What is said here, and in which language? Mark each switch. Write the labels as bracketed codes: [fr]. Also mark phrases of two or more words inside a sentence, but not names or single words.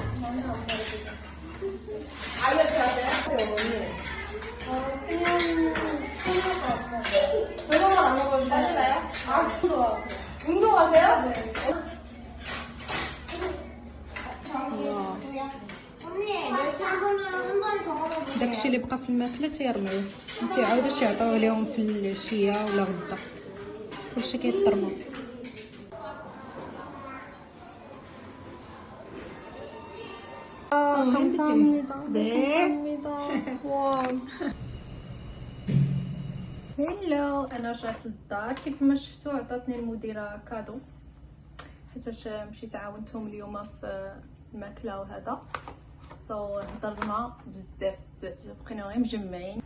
[ko] 별로만 안 먹어도 맛있나요? 운동하세요? 언니, 멸치 한 번 더 먹어보세요. [ar] داكشي اللي بقى في الماكله تيرميوه ما تيعاودوش يعطيوه ليهم في العشيه ولا غدا كلشي كيترمى. [ko] 감사합니다. 네. 감사합니다. 와. [ar] هلو، انا رجعت للدار. كيف ما شفتوا عطاتني المديره كادو حيتاش مشيت عاونتهم اليوم في الماكله وهذا. هضرنا بزاف بقينا غير مجمعين.